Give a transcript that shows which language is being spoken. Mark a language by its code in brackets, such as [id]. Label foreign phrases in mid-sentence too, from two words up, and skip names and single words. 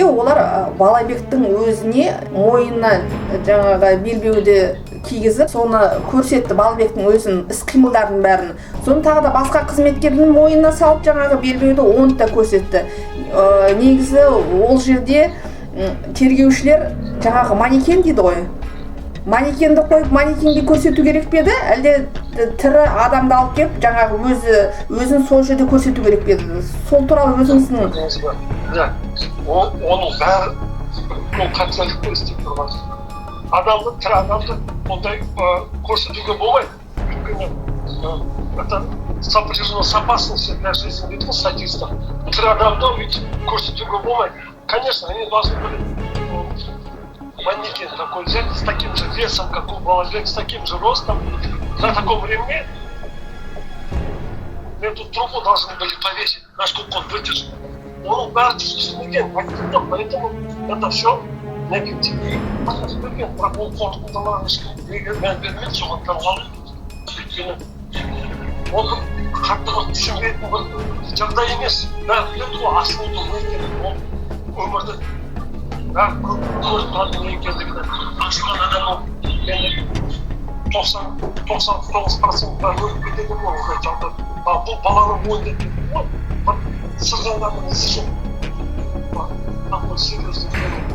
[kk] олар балабектің өзіне мойнына жаңағы белбеуді кигізіп соны көрсетті балабектің өзінің іс-қимылдарын бәрін соны тағы да басқа қызметкердің мойнына салып жаңағы белбеуді оны да көрсетті негізі ол жерде тергеушілер жаңағы манекен дейді ғой манекенді қойып манекенге көрсету керек пе еді әлде тірі адамды алып келіп жаңағы өзін сол жерде көрсету керек пе еді сол туралы өзіңіздің оның бәрі ол қателікпен істеп тұрған адамды тірі адамды ондай көрсетуге болмайды өйткені [ru] это сопряжено с опасностью для жизни [kk] дейді ғой статистика тірі адамды өйтіп көрсетуге болмайды [ru] конечно они должны были манекен такой взять с таким же весом, как у Балабек, с таким же ростом, на таком ремне эту трубу должны были повесить, насколько он вытяжет. Он бәрі поэтому это все негативно. [kk] Бірақ ол қорытындылар ешкім мән бермейді, соған таңғалып. Өйткені оны қатты түсінбейтін бір жағдай емес. Бәрі біледі ғой асылуды өйткені ол өмірді көріп тұратын екендігін ашқан адамның енді 99% өліп кетеді ғой ондай жағдай бұл баланың ойында ғой бір сырғанғанның ісі жоқ [ru] такой серьезный